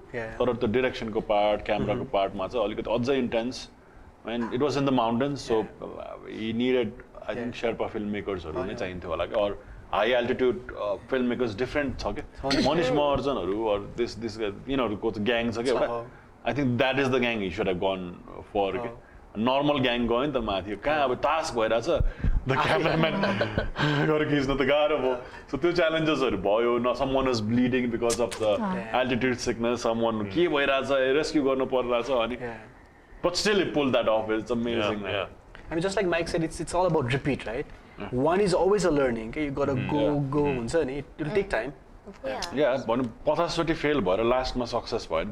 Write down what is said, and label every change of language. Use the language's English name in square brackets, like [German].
[Nepali] तर त्यो directionको part, cameraको partमा चाहिँ अलिकति अझै intense. [English] And it was in the mountains, so he needed, I think, Sherpa filmmakers [Nepali] नै चाहिन्थ्यो होला के, [English] or high altitude filmmakers different छ के. [Nepali] Manish Maharjanहरु or this यिनीहरुको gang छ के. [English] I think that is the gang he should have gone for के. [Nepali] Normal gang गयो नि त माथि. कहाँ अब task भइराछ. [English] The cameraman [Nepali] गएर खिच्न त गाह्रो भयो. So त्यो challengesहरु भयो. [English] Someone was bleeding because of the altitude sickness. Someone [Nepali] के भइराछ rescue गर्नु परिराछ अनि [English] but still he pulled that off. It's amazing. Yeah. I mean, just like Mike said, it's all about repeat, right? One is always a learning. Okay? You gotta go. It will take time. [Nepali] Yeah, but 50 fail भएर लास्टमा success भयो.